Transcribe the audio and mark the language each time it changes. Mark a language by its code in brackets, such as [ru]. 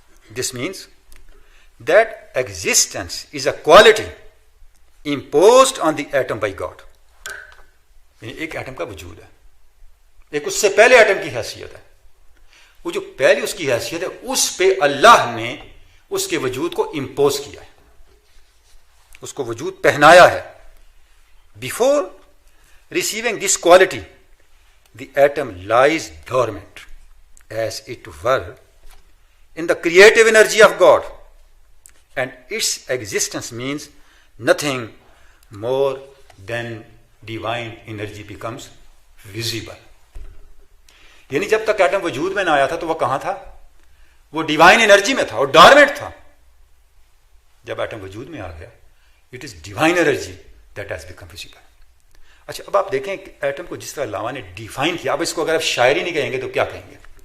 [en] This means that existence is a quality imposed on the atom by God. [hi] एक atom का वजूद है, एक उससे पहले एटम की हैसियत है, वो जो पहली उसकी हैसियत है उस पे अल्लाह ने उसके वजूद को इम्पोज किया है, उसको वजूद पहनाया है। [en] Before receiving this quality, the atom lies dormant, as it were, in the creative energy of God, and its existence means nothing more than divine energy becomes visible. [hi] यानी जब तक एटम वजूद में ना आया था तो वह कहां था? वो डिवाइन एनर्जी में था और डॉर्मेंट था। जब एटम वजूद में आ गया, [en] It is divine energy that has become visible. [hi] अच्छा, अब आप देखें कि एटम को जिस तरह अल्लामा ने डिफाइन किया, अब इसको अगर आप शायरी नहीं कहेंगे तो क्या कहेंगे?